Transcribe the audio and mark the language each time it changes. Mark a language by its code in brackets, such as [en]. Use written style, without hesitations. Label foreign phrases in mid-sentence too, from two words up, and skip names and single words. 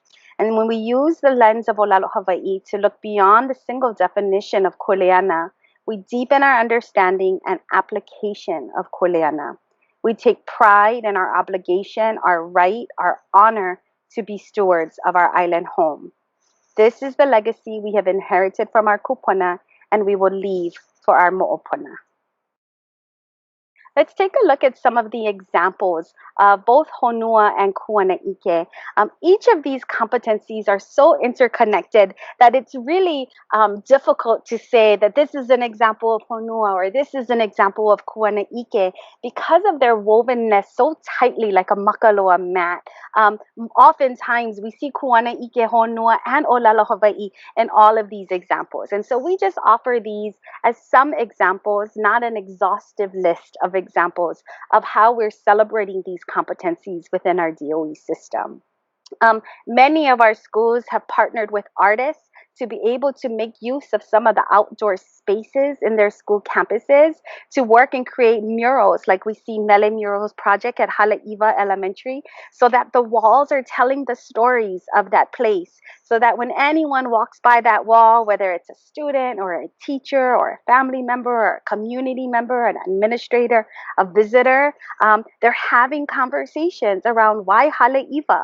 [en] And when we use the lens of ʻōlelo Hawaii to look beyond the single definition of kuleana, we deepen our understanding and application of kuleana. We take pride in our obligation, our right, our honor to be stewards of our island home. This is the legacy we have inherited from our Kūpuna, and we will leave for our moʻopuna. Let's take a look at some of the examples of both honua and kuanaʻike. Each of these competencies are so interconnected that it's really difficult to say that this is an example of honua or this is an example of kuanaʻike because of their wovenness so tightly like a makaloa mat. Oftentimes we see kuanaʻike, honua, and ʻōlelo Hawaii in all of these examples. And so we just offer these as some examples, not an exhaustive list of examples of how we're celebrating these competencies within our DOE system. Many of our schools have partnered with artists to be able to make use of some of the outdoor spaces in their school campuses to work and create murals, like we see Mele Murals Project at Haleiwa Elementary, so that the walls are telling the stories of that place, so that when anyone walks by that wall, whether it's a student or a teacher or a family member or a community member, an administrator, a visitor, they're having conversations around why Haleiwa.